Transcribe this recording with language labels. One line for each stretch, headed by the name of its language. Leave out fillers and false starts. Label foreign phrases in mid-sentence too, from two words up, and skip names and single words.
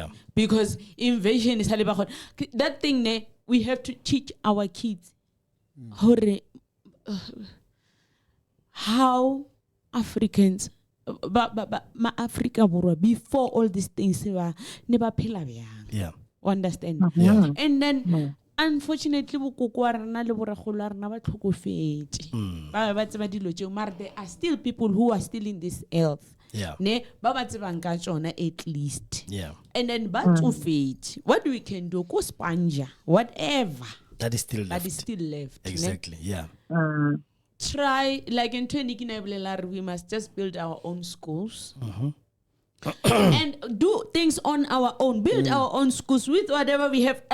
English: Because invasion is that thing, we have to teach our kids how Africans Africa before all these things never
Northern Sotho: phela byang.
English: Yeah. Understand? Yeah.
Northern Sotho: And then unfortunately bokoko rena le boragolo rena ba tlhokofetse. Ba tseba dilo tšeo mara
English: there are still people who are still in this earth. Yeah.
Northern Sotho: Ne ba tsebang ka tsona
English: at least. Yeah. And then
Northern Sotho: ba tsofetse.
English: What we can do go sponge whatever That is still left. that is still left. Ne? Exactly. Yeah. Try like in we must just build our own schools and do things on our own, build our own schools with whatever we have.